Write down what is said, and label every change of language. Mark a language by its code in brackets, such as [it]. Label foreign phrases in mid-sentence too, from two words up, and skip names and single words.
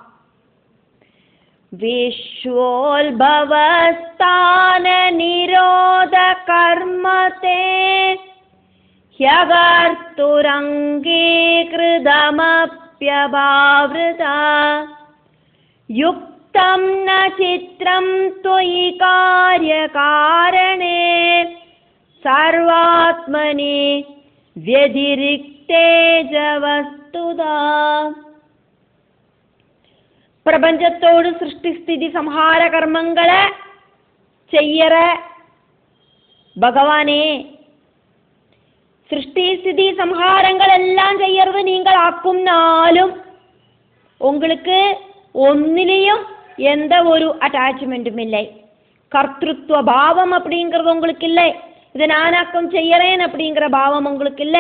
[sa] വിശ്വോത്ഭവസ്ഥാന നിരോധ കർമ്മതേ ഹ്യഗർത്തുരംഗീകൃതമപ്യഭാവൃത യുക്തം ന ചിത്രം ത്വയി കാര്യകാരണേ സർവാത്മനി വ്യതിരിക്തേ ച വസ്തുതാ. [ml] പ്രപഞ്ചത്തോട് സൃഷ്ടിസ്ഥിതി സംഹാര കർമ്മങ്ങളെ ചെയ്യറ ഭഗവാനെ. [ta] சிருஷ்டி சம்ஹாரங்கள் எல்லாம் செய்யறது நீங்கள் ஆக்கும்னாலும் உங்களுக்கு ஒன்னிலையும் எந்த ஒரு அட்டாச்மெண்ட்டும் இல்லை. கர்த்திருவ பாவம் அப்படிங்கிறது உங்களுக்கு இல்லை. இதை நானாக்கம் செய்யறேன் அப்படிங்கிற பாவம் உங்களுக்கு இல்லை.